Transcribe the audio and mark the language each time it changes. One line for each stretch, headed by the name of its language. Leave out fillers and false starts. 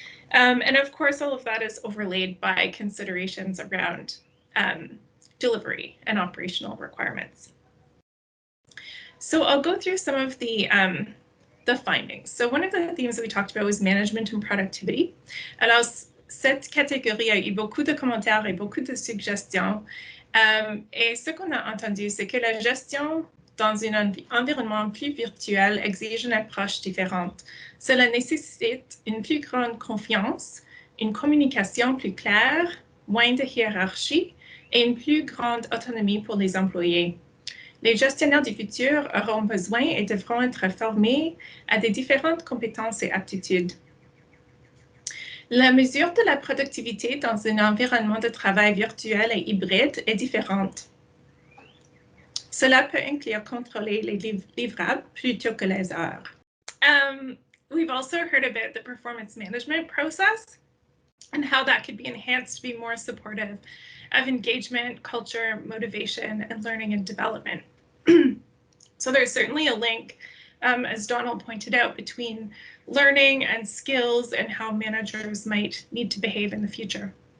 English: And of course, all of that is overlaid by considerations around delivery and operational requirements. So I'll go through some of the findings. So one of the themes that we talked about was management and productivity.
French: Alors, cette catégorie a eu beaucoup de commentaires et beaucoup de suggestions. Et ce qu'on a entendu, c'est que la gestion dans un environnement plus virtuel exige une approche différente. Cela nécessite une plus grande confiance, une communication plus claire, moins de hiérarchie et une plus grande autonomie pour les employés. Les gestionnaires du futur auront besoin et devront être formés à des différentes compétences et aptitudes. La mesure de la productivité dans un environnement de travail virtuel et hybride est différente. Cela peut inclure contrôler les livrables plutôt que les heures.
English: We've also heard about the performance management process and how that could be enhanced to be more supportive of engagement, culture, motivation, and learning and development. So there's certainly a link, as Donald pointed out, between learning and skills and how managers might need to behave in the future.